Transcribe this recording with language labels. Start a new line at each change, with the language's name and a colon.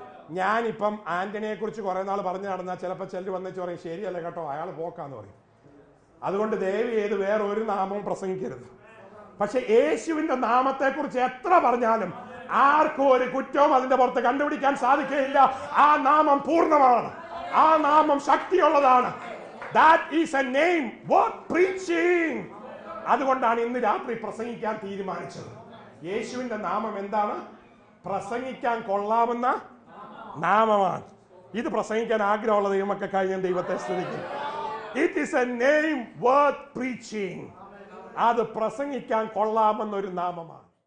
Malayalam: ഞാനിപ്പം ആന്റണിയെ കുറിച്ച് കുറെ നാൾ പറഞ്ഞു നടന്നാൽ ചിലപ്പോൾ ചെല്ലു വന്നിച്ച് പറയും, ശരിയല്ല കേട്ടോ, അയാൾ പോക്കാന്ന് പറയും. അതുകൊണ്ട് ദയവ് ചെയ്ത് വേറെ ഒരു നാമവും പ്രസംഗിക്കരുത്. പക്ഷെ യേശുവിന്റെ നാമത്തെ കുറിച്ച് എത്ര പറഞ്ഞാലും ആർക്കും ഒരു കുറ്റവും അതിന്റെ പുറത്ത് കണ്ടുപിടിക്കാൻ സാധിക്കുകയില്ല. ആ നാമം പൂർണ്ണമാണ്, ആ നാമം ശക്തിയുള്ളതാണ്.
English: That is a name worth preaching.
Malayalam: അതുകൊണ്ടാണ് ഇന്ന് രാത്രി പ്രസംഗിക്കാൻ തീരുമാനിച്ചത്. യേശുവിന്റെ നാമം എന്താണ്? പ്രസംഗിക്കാൻ കൊള്ളാവുന്ന നാമമാണ്. ഇത് പ്രസംഗിക്കാൻ ആഗ്രഹമുള്ള ദൈവമക്കൾക്കായി ഞാൻ ദൈവത്തെ സ്തുതിക്കുന്നു.
English: It is a name worth preaching.
Malayalam: അത് പ്രസംഗിക്കാൻ കൊള്ളാമെന്നൊരു നാമമാണ്.